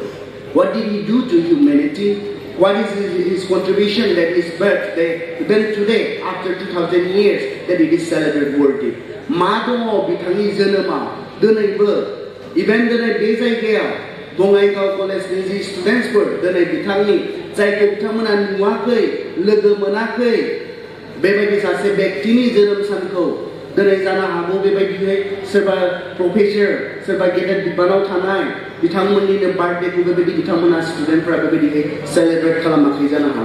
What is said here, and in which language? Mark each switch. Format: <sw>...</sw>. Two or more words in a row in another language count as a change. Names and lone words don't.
<en>what did he do to humanity what is his contribution that his birthday even today after 2000 years that it is celebrated worthy</en> <brx>मा दङ बिथांनि जोनोमाव दिनैबो इभेन दिनै बे जायगायाव बङाइगाव कलेजनि जि स्टुडेन्टसफोर दिनै बिथांनि जायखौ बिथांमोना नुवाखै लोगो मोनाखै बेबायदि सासे व्यक्तिनि जोनोम सानखौ दिनै जानो हागौ बेबायदियै सोरबा प्रफेसर सोरबा गेदेर बिबानाव थानाय बिथांमोननिनो बार्थडेखौ बेबायदि बिथांमोना स्टुडेन्टफोरा बेबायदियै सेलेब्रेट खालामाखै जानो हागौ</brx>